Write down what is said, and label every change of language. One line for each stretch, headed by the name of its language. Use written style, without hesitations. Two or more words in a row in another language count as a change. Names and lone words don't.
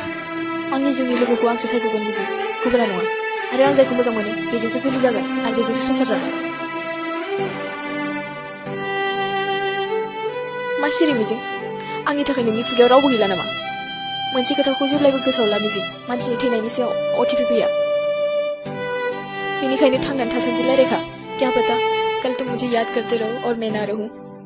Bodo: आंनि जिउनि लोगोखौ आंसो सायख'गोन मिजिं गुबुना नङा आरो आं जायखौ मोजां मोनो बेजोंसो जुलि जागोन आरो बेजोंसो संसार जागोन मा सिरि मिजिं आंनि थाखाय नोंनि खुगायाव रावबो गैला नामा मोनसे खोथाखौ जेब्लायबो गोसोआव ला मिजिं मानसिनि थैनायनि सायाव अटिपि फैया बेनिखायनो थांनानै थासान्दि रायलायखा
Hindi: क्या पता कल तुम मुझे याद करते रहो और मैं ना रहूं